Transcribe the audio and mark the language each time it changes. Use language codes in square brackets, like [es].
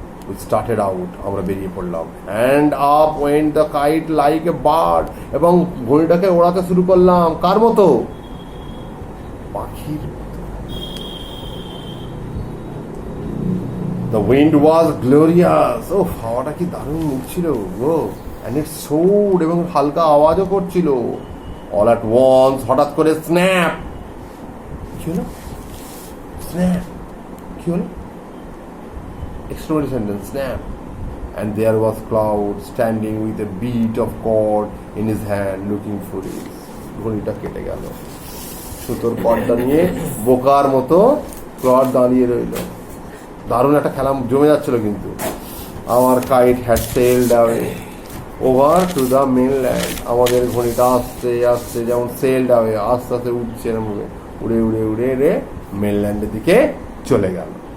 [en] We started out, [bn] আমরা বেরিয়ে পড়লাম। [en] And up went the kite like a bird, [bn] এবং ঘড়িটাকে ওড়াতে শুরু করলাম, কার মতো, পাখির মতো। [en] The wind was glorious, [bn] ও হাওয়াটা কি দারুণ উঠছিল গো, [en] and it soared, [bn] এবং হালকা আওয়াজও করছিল। [en] All at once, [bn] হঠাৎ করে স্ন্যাপ, কি হলো, [en] Snap, কি হলো, exclamation sentence, snap, and there was Cloud standing with a bead of cord in his hand looking foolish. [bn] ঘড়িটা কেটে গেল, সুতোর কর্ডটা নিয়ে বোকার মতো ক্লড দাঁড়িয়ে রইল। দারুণ একটা খেলা জমে যাচ্ছিল। কিন্তু আমার [en] kite had sailed away over to the mainland, [bn] আমাদের ঘড়িটা আস্তে আস্তে যেমন সেলড অ্যাওয়ে, আস্তে আস্তে উঠছে এরকম উড়ে উড়ে উড়ে উড়ে মেনল্যান্ডের দিকে চলে গেল।